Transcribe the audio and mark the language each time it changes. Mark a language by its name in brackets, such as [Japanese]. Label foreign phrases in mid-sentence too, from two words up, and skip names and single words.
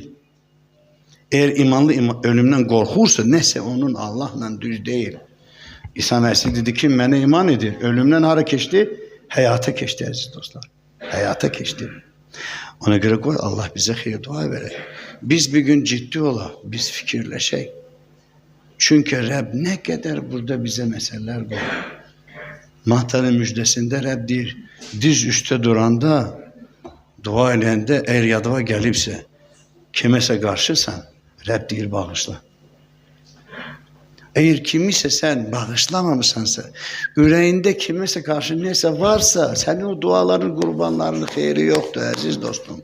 [Azerbaijani] Eğer imanlı ölümdən qorxursa, nəsə onun Allahla düz deyil. İsa Məsih dedi ki, mənə iman edir. Ölümdən hara keçdi? Həyata keçdi, əziz dostlar. Həyata keçdi. Ona göre koy Allah bize xeyir dua verək. Biz bir gün ciddi olaq, biz fikirləşək. [Turkish] Çünkü Rəbb ne kadar burada bize meseleler var. [Azerbaijani] Mahtanın müjdesinde Rəbb deyir, diz üstə duranda, dua eləyəndə, eğer yadıva gəlibsə, kiməsə qarşısan, Rəbb deyir bağışla. Eğer kimisə sen bağışlamamışsansa, ürəyində kiməsə qarşı neyse varsa, senin o duaların, qurbanlarının xeyri yoktur əziz dostum.